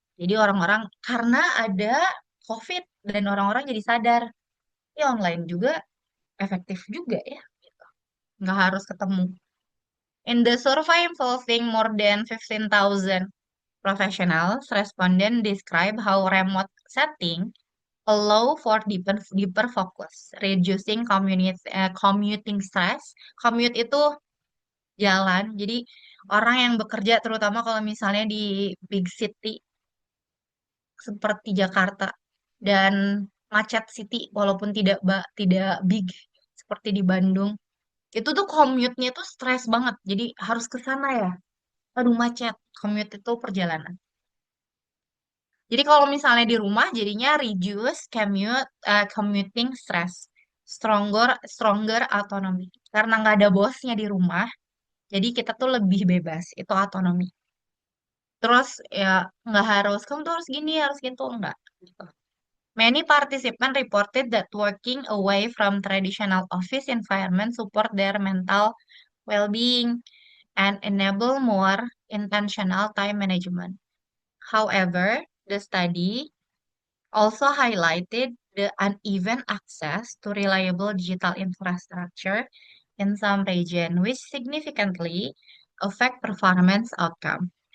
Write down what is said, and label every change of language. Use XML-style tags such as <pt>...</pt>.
<id>Jadi orang-orang karena ada COVID dan orang-orang jadi sadar, ya online juga efektif juga ya, gitu. Nggak harus ketemu.</id> <en>In the survey involving more than 15,000 professionals, respondents describe how remote setting allow for deeper focus, reducing commuting stress.</en> <id>Commute itu jalan. Jadi orang yang bekerja terutama kalau misalnya di big city seperti Jakarta dan macet city walaupun tidak big seperti di Bandung, itu tuh commute-nya tuh stres banget. Jadi harus ke sana ya. Aduh macet. Commute itu perjalanan. Jadi kalau misalnya di rumah jadinya</id> <en>reduce commuting stress, stronger autonomy.</en> <id>Karena nggak ada bosnya di rumah, jadi kita tuh lebih bebas. Itu autonomi. Terus ya nggak harus kamu tuh harus gini, harus gitu, enggak. Gitu.</id> <en>Many participants reported that working away from traditional office environment support their mental well-being and enable more intentional time management. However, the study also highlighted the uneven access to reliable digital infrastructure in some region, which significantly affect performance outcome.</en>